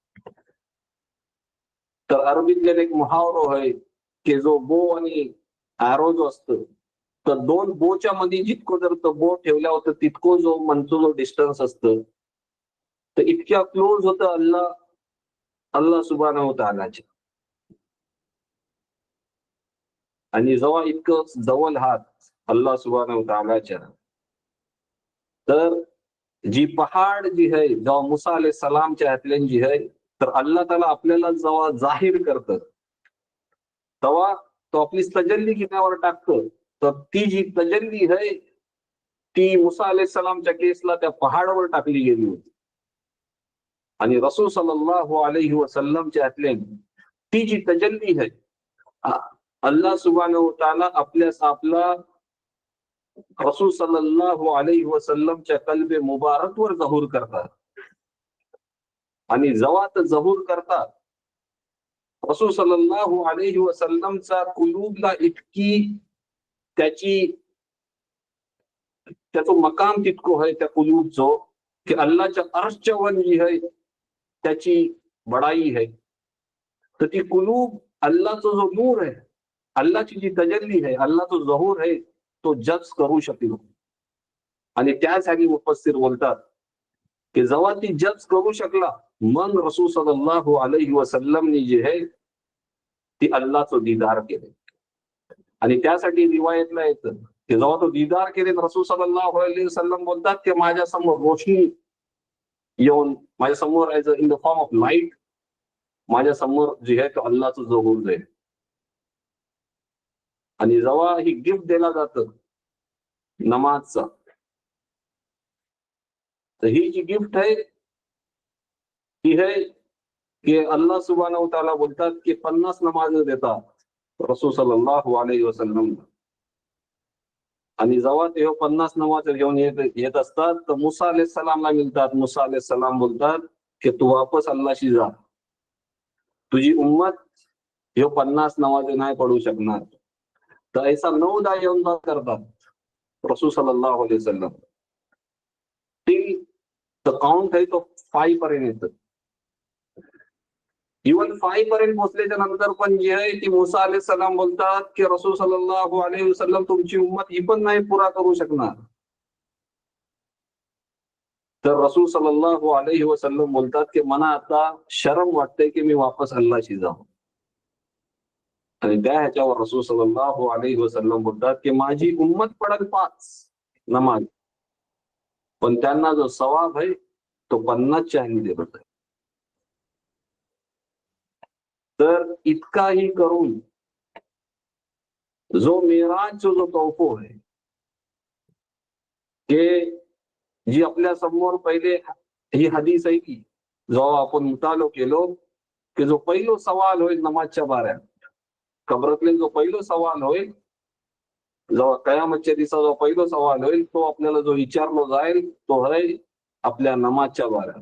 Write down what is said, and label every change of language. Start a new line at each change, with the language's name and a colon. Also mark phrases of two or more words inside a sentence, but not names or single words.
Marathi: तर अरबीतले एक मुहावरो आहे की जो बो आणि ॲरो जो असतो तर दोन बोच्या मध्ये जितकं जर तो बो ठेवला होता तितकं जो म्हणतो जो डिस्टन्स असतं तर इतक्या क्लोज होतं अल्लाह
Arabic: سبحانه وتعالى.
Marathi: आणि जेव्हा इतकं जवळ हात अल्लाह
Arabic: سبحانه وتعالى
Marathi: तर जी पहाड जी आहे जेव्हा मुसा
Arabic: عليه السلام
Marathi: हातल्यान जी आहे तर अल्लाह ताला आपल्याला जेव्हा जाहीर करतं तेव्हा तो आपली तजल्ली किनावर टाकतो. तर ती जी तजल्ली आहे ती मुसा
Arabic: عليه السلام
Marathi: केसला त्या पहाडावर टाकली गेली होती. आणि रसूल
Arabic: صلى الله عليه وسلم
Marathi: हातल्यान ती जी तजल्ली आहे अल्लाह
Arabic: سبحانه وتعالى
Marathi: आपला रसूल
Arabic: صلى الله عليه وسلم
Marathi: कल्बे मुबारकवर जहूर करतात. आणि जेव्हा ते जहूर करतात रसूल
Arabic: صلى الله عليه وسلم
Marathi: कुलूबला इतकी त्याचं मकाम तितकं आहे त्या कुलूबचं की अल्लाहच्या अर्शच्या वर जी आहे त्याची बडाई आहे. तर ती कुलूब अल्लाहचा जो नूर आहे अल्लाहची जी तजल्ली आहे अल्लाहचा जहूर आहे तो जज करू शकेल. आणि त्यासाठी मुफस्सिर बोलतात की जेव्हा ती जज करू शकला मग रसूल
Arabic: صلى الله عليه وسلم
Marathi: जे आहे ती अल्लाहचं दीदार केले. आणि त्यासाठी रिवायतला येतं की जेव्हा तो दीदार केले रसूल
Arabic: صلى الله عليه وسلم
Marathi: बोलतात की माझ्या समोर रोशनी येऊन माझ्या समोर यायचं
English: in the form of light
Marathi: माझ्या समोर जे आहे तो अल्लाहचं जहूर जाईल. आणि जेव्हा ही गिफ्ट दिला जातं नमाजचा तर ही जी गिफ्ट आहे ती आहे की अल्लाह
Arabic: سبحانه وتعالى
Marathi: बोलतात की 50 नमाज देतात रसूल
Arabic: صلى الله عليه وسلم.
Marathi: आणि जेव्हा ते 50 नमाज घेऊन येत असतात तर मुसा
Arabic: عليه السلام
Marathi: मिळतात. मुसा
Arabic: عليه السلام
Marathi: बोलतात की तू वापस अल्लाहशी जा, तुझी उम्मत हे 50 नमाज नाही पडू शकणार. तर ऐसा 9दा येऊन करतात रसूल
Arabic: صلى الله عليه وسلم.
English: till the count
Marathi: आहे तो 5 पर्यंत येतं. इव्हन 5 पर्यंत पोहोचल्याच्या नंतर पण जे आहे ती मुसा
Arabic: عليه السلام
Marathi: बोलतात की रसूल
Arabic: صلى الله عليه وسلم
Marathi: तुमची उम्मत ही पण नाही पुरा करू शकणार. तर रसूल
Arabic: صلى الله عليه وسلم
Marathi: बोलतात की मला आता शरम वाटते की मी वापस अल्लाहशी जाऊ. आणि त्या ह्याच्यावर रसूल
Arabic: صلى الله عليه وسلم
Marathi: बोलतात की माझी उम्मत पडेल 5 नमाज पण त्यांना जो सवाब आहे तो 50च्या ह्यानी देत आहे. तर इतकाही करून जो मेराजचा जो तोफो आहे की जी आपल्या समोर पहिले ही हदीस आहे की जेव्हा आपण मुतालो केलो की जो पहिलो सवाल होईल नमाजच्या बाऱ्यात कबरातले जो पहिलो सवाल होईल जेव्हा कयामतच्या दिवसा जो पहिलो सवाल होईल तो आपल्याला जो विचारलो जाईल तो आहे आपल्या नमाजच्या बाऱ्यात.